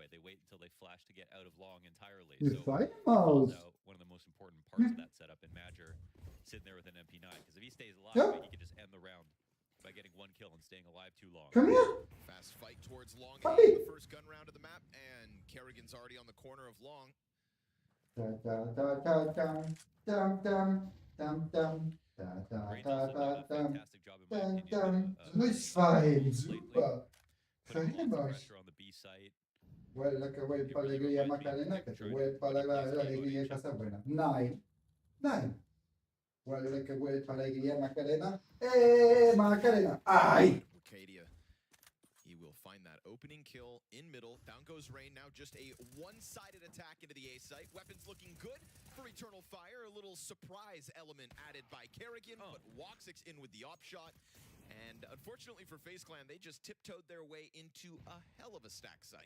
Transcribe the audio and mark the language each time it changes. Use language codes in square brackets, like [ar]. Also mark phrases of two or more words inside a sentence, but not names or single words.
[en] They wait until they flash to get out of long entirely. So one of the most important parts of that setup in Madger, sitting there with an MP9, because if he stays alive, he can just end the round by getting 1 kill and staying alive too long. Come here. Fast fight towards long. The first gun round of the map, and Kerrigan's already on the corner of long. [pl] No i fajnie, super. Fajnie masz. [es] Huele que huele para alegría Macarena, que te huele para la alegría Casa Buena. [en] Nine. [es] Huele que huele para alegría Macarena. Macarena. Ay. [en] He will find that opening kill in middle. Down goes Rain. Now just a one-sided attack into the A site. Weapons looking good for Eternal Fire. A little surprise element added by Kerrigan, but Woxic's in with the op shot. And unfortunately for FaZe Clan, they just tiptoed their way into a hell of a stack site.